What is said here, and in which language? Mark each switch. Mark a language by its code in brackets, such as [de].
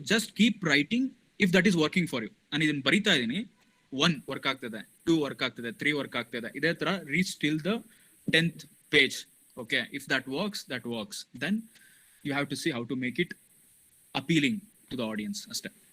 [en] Just keep writing if that is working for you. [kn] ನಾನು ಇದನ್ನ ಬರಿತಾ ಇದೀನಿ, 1 ವರ್ಕ್ ಆಗ್ತದೆ, 2 ವರ್ಕ್ ಆಗ್ತದೆ, 3 ವರ್ಕ್ ಆಗ್ತದೆ, ಇದೇ ತರ [en] Reach till the 10th page. Okay, if that works, then you have to see how to make it appealing to the audience aste.